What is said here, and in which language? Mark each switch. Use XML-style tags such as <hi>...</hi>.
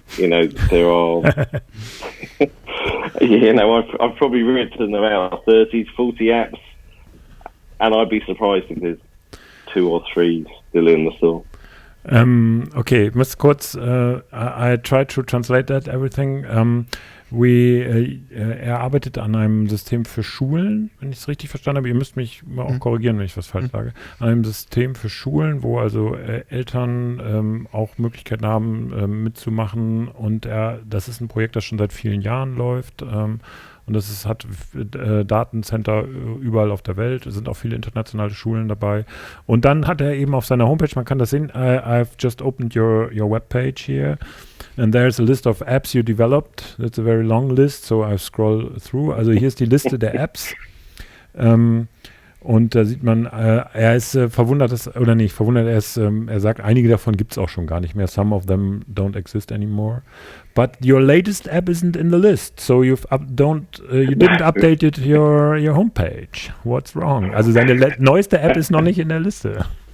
<en>You know, there are, you know, I've probably written about 30 to 40 apps, and I'd be surprised if there's 2 or 3 still in the store. Okay,</en> <de>muss kurz,</de> <en>I tried to translate that everything.</en> <de>Er arbeitet an einem System für Schulen, wenn ich es richtig verstanden habe. Ihr müsst mich mal auch korrigieren, wenn ich was falsch sage. An einem System für Schulen, wo also Eltern auch Möglichkeiten haben, mitzumachen. Und das ist ein Projekt, das schon seit vielen Jahren läuft. Und hat Datencenter überall auf der Welt. Es sind auch viele internationale Schulen dabei. Und dann hat er eben auf seiner Homepage, man kann das sehen,</de> <en>I've just opened your webpage here. And there's a list of apps you developed. That's a very long list, so I scroll through.</en> <de>Also hier ist die Liste der Apps. Und da sieht man, er ist verwundert, er sagt, einige davon gibt es auch schon gar nicht mehr.</de> <en>Some of them don't exist anymore. But your latest app isn't in the list, so you didn't update your homepage. What's wrong?</en> <de>Also seine neueste App ist noch nicht in der Liste.</de>